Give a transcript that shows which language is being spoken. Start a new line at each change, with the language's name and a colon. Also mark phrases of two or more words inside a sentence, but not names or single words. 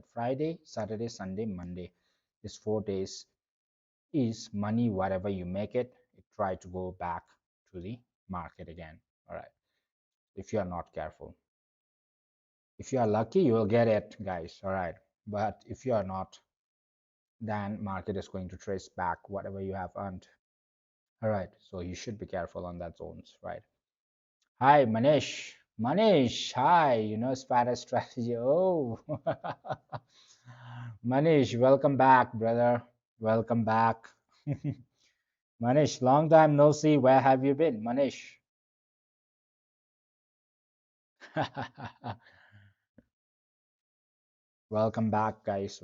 English: Friday, Saturday, Sunday, Monday. These 4 days is money, whatever you make it, it try to go back to the market again. All right. If you are not careful, if you are lucky, you will get it, guys. All right. But if you are not, then market is going to trace back whatever you have earned. All right. So you should be careful on that zones, right? Hi, Manish. Manish, hi. Spanish strategy. Oh, Manish, welcome back, brother. Welcome back. Manish, long time no see. Where have you been, Manish? Welcome back, guys.